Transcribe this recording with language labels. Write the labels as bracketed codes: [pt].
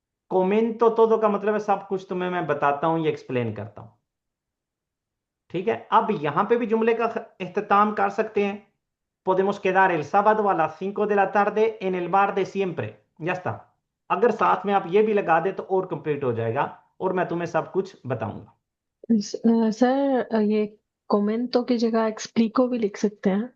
[es] comento todo [hi] का मतलब है सब कुछ तुम्हें मैं बताता हूं या एक्सप्लेन करता हूं। ठीक है, अब यहां पे भी जुमले का इख्तिताम कर सकते हैं। [es] podemos quedar el sábado a las 5 de la tarde en el bar de siempre। ya está। [hi] अगर साथ में आप ये भी लगा दे तो और कंप्लीट हो जाएगा और मैं तुम्हें सब कुछ बताऊंगा। सर ये कोमेंटो की जगह एक्सप्लिको भी लिख सकते हैं।